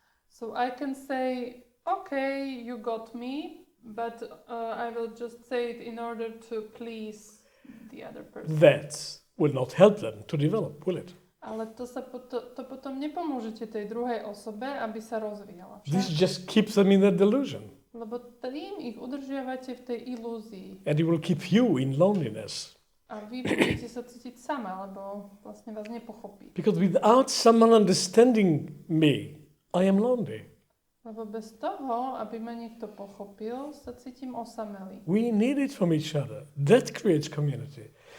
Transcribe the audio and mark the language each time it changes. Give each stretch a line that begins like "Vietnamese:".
English: So I can say, okay, you got me, but I will just say it in order to please the other person. That will not help them to develop, will it?
Slovak: Ale to potom nepomôžete tej druhej osobe, aby sa rozvíjala.
English: This
Slovak: Však?
English: just keeps them in that delusion.
Slovak: Lebo tým ich udržiavate v tej ilúzii.
English: And it will keep you in loneliness.
Slovak: A vy budete sa cítiť sama, lebo vlastne vás nepochopí.
English: Because without someone understanding me, I am lonely.
Slovak: Lebo bez toho, aby ma niekto pochopil, sa cítim osamelý.
English: We need it from each other. That creates community.